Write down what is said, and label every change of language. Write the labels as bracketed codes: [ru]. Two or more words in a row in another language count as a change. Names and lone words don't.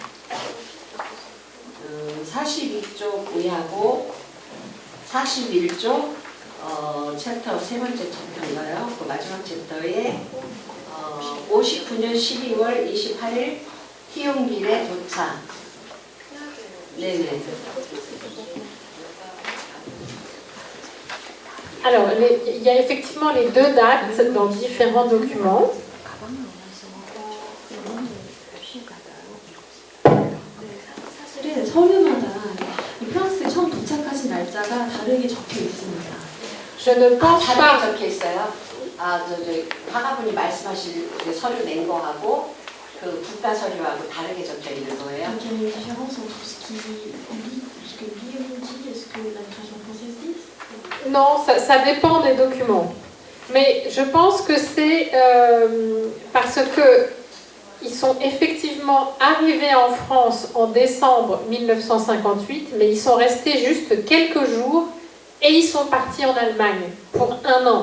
[ko] 42쪽 우야고 41쪽 챕터 세 번째 챕터인가요? 그 마지막 챕터에 59년 12월 28일 희용길에 도착. 네네. [fr] Alors, il y a effectivement les deux dates dans différents documents. [ko] 사실은 서류마다 이 프랑스에 처음 도착하신 날짜가 다르게 적혀 있습니다. [fr] Je ne pense [ko] 다르게 [fr] pas. [ko] 적혀 있어요. 화가분이 말씀하실 그 서류 낸 거하고 그 국가 서류하고 다르게 적혀 있는 거예요. [fr] Donc il y a une différence entre ce qui lit, ce que Guillaume dit et ce que l'administration française dit. Non, ça dépend des documents. Mais je pense que c'est parce que ils sont effectivement arrivés en France en décembre 1958, mais ils sont restés juste quelques jours et ils sont partis en Allemagne pour 1 an.